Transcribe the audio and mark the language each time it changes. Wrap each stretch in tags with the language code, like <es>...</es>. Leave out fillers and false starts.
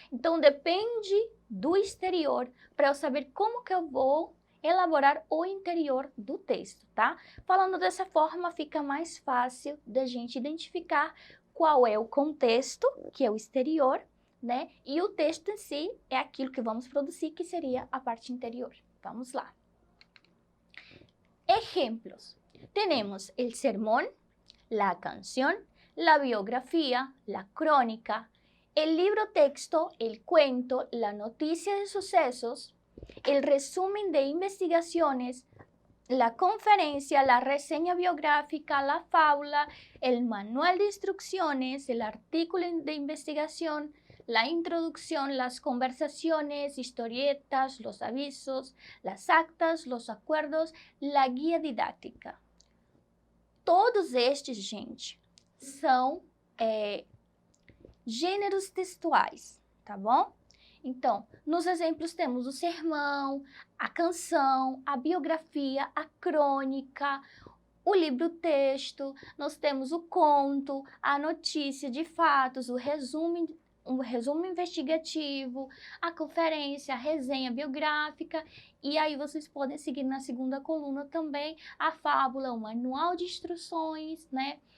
<pt>Então, depende do exterior para eu saber como que eu vou elaborar o interior do texto, tá? Falando dessa forma, fica mais fácil da gente identificar qual é o contexto, que é o exterior, né? E o texto em si é aquilo que vamos produzir, que seria a parte interior. Vamos lá. Ejemplos.</pt> <es>Tenemos el sermón, la canción, la biografía, la crónica, el libro texto, el cuento, la noticia de sucesos, el resumen de investigaciones, la conferencia, la reseña biográfica, la fábula, el manual de instrucciones, el artículo de investigación, la introducción, las conversaciones, historietas, los avisos, las actas, los acuerdos, la guia didática.</es> <pt>Todos estes, gente, são gêneros textuais, tá bom? Então, nos exemplos temos o sermão, a canção, a biografia, a crônica, o livro-texto, nós temos o conto, a notícia de fatos, um resumo investigativo, a conferência, a resenha biográfica, e aí vocês podem seguir na segunda coluna também a fábula, o manual de instruções, né?</pt>